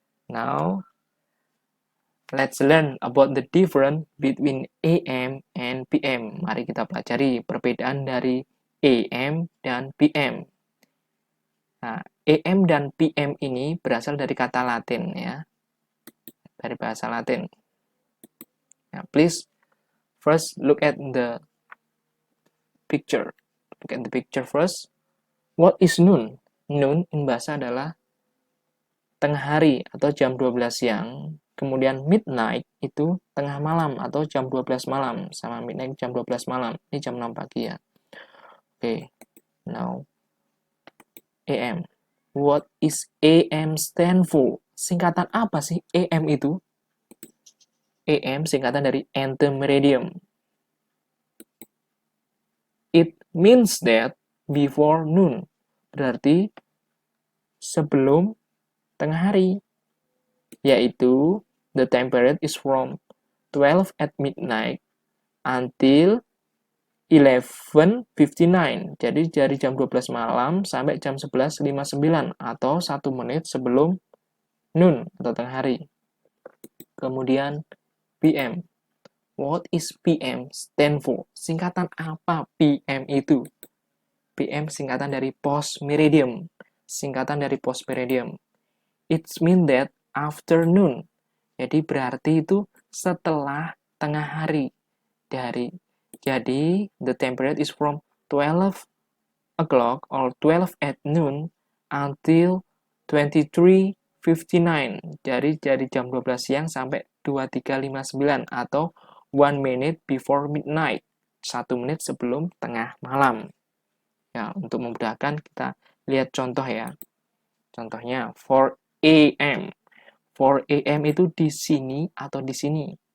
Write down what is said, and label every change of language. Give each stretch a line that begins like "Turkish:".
English: Now, let's learn about the difference between AM and PM.
Indonesian: Mari kita pelajari perbedaan dari AM dan PM. Nah, AM dan PM ini berasal dari kata Latin ya. Dari bahasa Latin.
English: Now, please first look at the picture. Look at the picture first. What is noon?
Indonesian: Noon in bahasa adalah tengah hari atau jam 12 siang. Kemudian midnight itu tengah malam atau jam 12 malam. Sama midnight jam 12 malam. Ini jam 6 pagi ya. Oke.
English: Now, AM. What is AM stand for?
Indonesian: Singkatan apa sih AM itu? AM singkatan dari antemeridium. It
English: means that before noon.
Indonesian: Berarti sebelum tengah hari.
English: Yaitu the time period is from 12 at midnight until 11:59.
Indonesian: Jadi dari jam 12 malam sampai jam 11:59 atau 1 menit sebelum noon atau tengah hari.
English: Kemudian PM. What is PM stand for?
Indonesian: Singkatan apa PM itu? PM singkatan dari post meridium. Singkatan dari post meridium.
English: It means that afternoon.
Indonesian: Jadi berarti itu setelah tengah hari.
English: Jadi the time period is from 12 o'clock or 12 at noon until 23:59.
Indonesian: Jadi dari jam 12 siang sampai 23:59 atau
English: 1 minute before midnight.
Indonesian: 1 menit sebelum tengah malam. Ya, untuk memudahkan kita lihat contoh ya. Contohnya 4 AM. 4 AM itu di sini atau di sini?